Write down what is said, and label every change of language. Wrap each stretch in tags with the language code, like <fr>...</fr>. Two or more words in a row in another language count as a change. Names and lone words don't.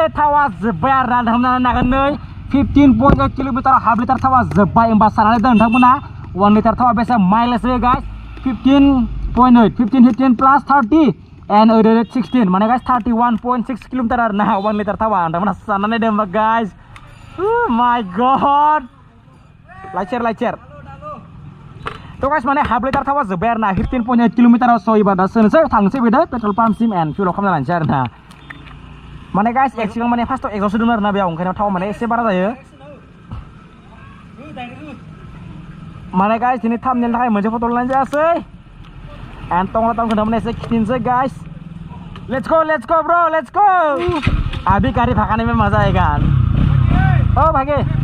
<brx>थावा जोब्बाय आरोना नोंथांमोना नागोन नै 15.8 किल'मिटार हाफ लिटार थावा जोब्बाय होमबा साननानै दोन नोंथांमोना 1 लिटार थावा बेसे माइलेज होयो गाइस 15 प्लस 30 and 16 माने गाइस 31.6 किल'मिटार आरोना 1 लिटार थावा नोंथांमोना साननानै दोन गाइस</brx> <en>oh my god like share</en> <brx>तो गाइस माने हाफ लिटार थावा जोब्बाय आरोना 15.8 किल'मिटाराव सयबा दा सोनोसै थांसै बेदो</brx> <en>petrol pumpsim and fuel</en> <brx>खालामना लानोसै आरोना माने गाइस एक्सिगां माने फार्स्टआव एक्सस्ट होदोंमोन आरोना बेयाव ओंखायनो थाव माने एसे बारा जायो माने गाइस दिनै थामनेलनि थाखाय मोनसे फट' लानाय जायासै एन्ड टंला टाउनखौ नोंथांमोना एसे खिन्थिनोसै गाइस</brx> <en>let's go bro let's go</en> <hi>अभी गाड़ी भगाने में मजा आएगा ओ भागे</hi>